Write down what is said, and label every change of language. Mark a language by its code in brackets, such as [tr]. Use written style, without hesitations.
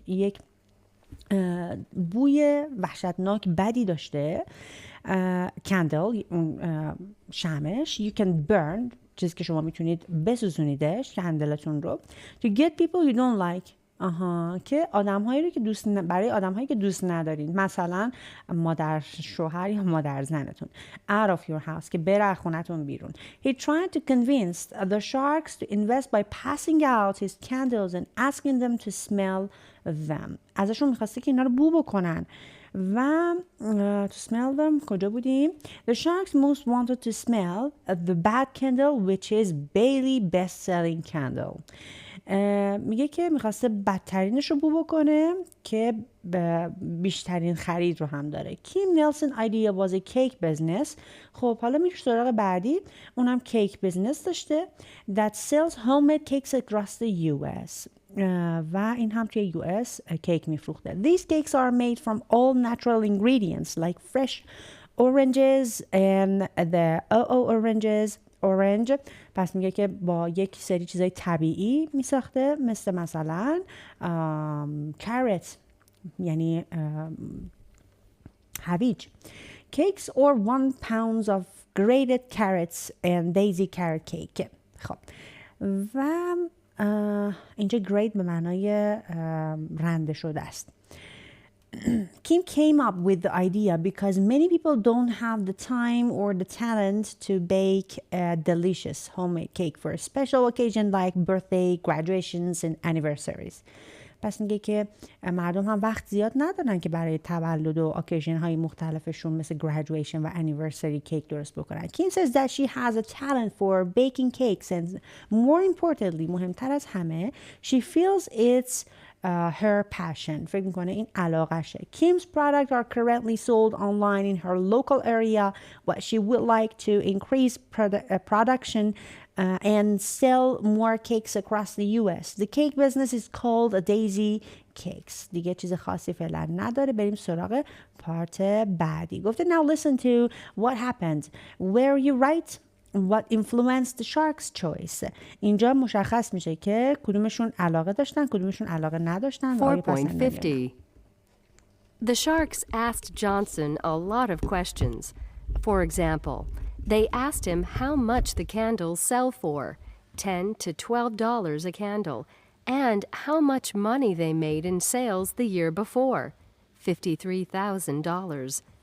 [fa] یک بوی وحشتناک بدی داشته. Candle، اون شمعش. [en] You can burn، [fa] چیزی که شما میتونید بسوزونیدش، کندلتون رو. [en] To get people you don't like. [fa] که آدم‌هایی رو که برای آدم‌هایی که دوست ندارین، مثلا مادر شوهر یا مادر زنتون. [en] out of your house، [fa] که بره از خونتون بیرون. [en] He tried to convince the sharks to invest by passing out his candles and asking them to smell them. [fa] ازشون می‌خواسته که اینا رو بو بکنن و [en] to smell them. [fa] کجا بودیم؟ [en] The sharks most wanted to smell the bad candle, which is Bailey best-selling candle. [fa] میگه که میخواسته بدترینش رو بو بکنه که بیشترین خرید رو هم داره. [en] Kim Nielsen idea was a cake business. [fa] خب حالا میره سراغ بعدی، اونم کیک بیزنس داشته [en] that sells homemade cakes across the US. [fa] و این هم توی US کیک میفروخته. [en] These cakes are made from all natural ingredients like fresh oranges and the orange. [fa] پس میگه که با یک سری چیزای طبیعی میساخته، مثلا کارت، یعنی هویج. [en] Cakes or 1 pound of grated carrots and daisy carrot cake. [fa] خب و اینجا grate به معنای رنده شده است. [en] Kim came up with the idea because many people don't have the time or the talent to bake a delicious homemade cake for a special occasion like birthday, graduations and anniversaries. [fa] پس میگه که مردم هم وقت زیاد ندارن که برای تولد و اوکیژن های مختلفشون مثل graduation و anniversary کیک درست بکنن. [en] Kim says that she has a talent for baking cakes and more importantly، [fa] مهمتر از همه، [en] she feels it's her passion. [fa] فکر میکنه این علاقشه. [en] Kim's products are currently sold online in her local area. What she would like to increase production and sell more cakes across the US. The cake business is called a daisy cakes. [fa] دیگه چیز خاصی فعلا نداره. بریم سراغ پارت بعدی. گفته [en] now listen to what happened. Were you right? What influenced the sharks' choice. [fa] اینجا مشخص میشه که کدومشون علاقه داشتن، کدومشون علاقه نداشتن. 4.50. [en] The sharks asked Johnson a lot of questions. For example, they asked him how much the candles sell for, $10 to $12 a candle, and how much money they made in sales the year before, $53,000.